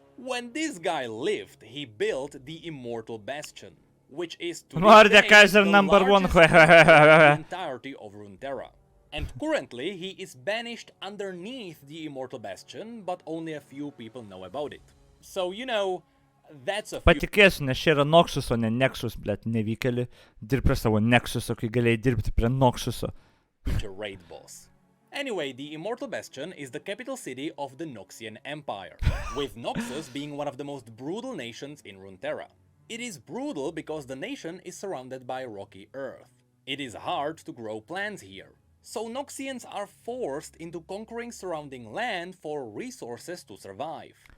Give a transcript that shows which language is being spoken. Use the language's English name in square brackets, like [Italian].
[English] When this guy lived, he built the Immortal Bastion, which is to this day the largest in the entirety of Runeterra. And currently he is banished underneath the Immortal Bastion, but only a few people know about it. So, that's a few... [Lithuanian] Patikėsiu, nes čia yra Noxus, o ne Nexus, blėt, nevykėli. Dirb prie savo Nexuso, kai galėjai dirbti prie Noxuso. [English] Raid boss. Anyway, the Immortal Bastion is the capital city of the Noxian Empire, with Noxus being one of the most brutal nations in Runeterra. It is brutal because the nation is surrounded by rocky earth. It is hard to grow plants here. So Noxians are forced into conquering surrounding land for resources to survive.